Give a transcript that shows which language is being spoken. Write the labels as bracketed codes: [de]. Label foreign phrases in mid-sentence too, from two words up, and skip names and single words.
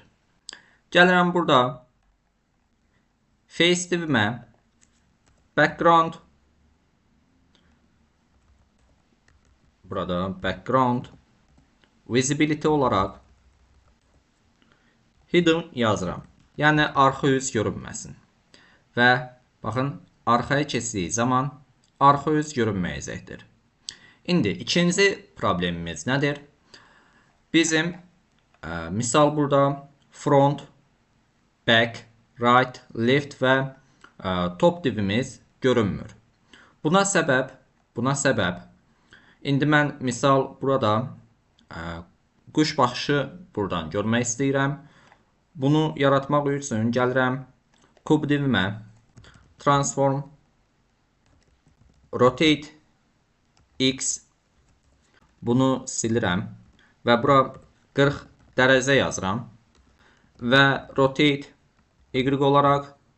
[az] Gəlirəm burada Face divimə Background, burada [en] Background Visibility [az] olaraq Hidden yazıram. Yəni arxa üz görünməsin. Və baxın, arxaya keçdiyi zaman arxa üz görünməyəcəkdir. İndi ikinci problemimiz nədir? Bizim misal burada [en] front, back, right, left [az] və top divimiz görünmür. Buna səbəb indi mən misal burada quş baxışı buradan görmək istəyirəm. Bunu yaratmaq üçün gəlirəm kub divimə [en] transform rotate x, [az] bunu silirəm və bura 40 dərəcə yazıram və [en] rotate y [az] olaraq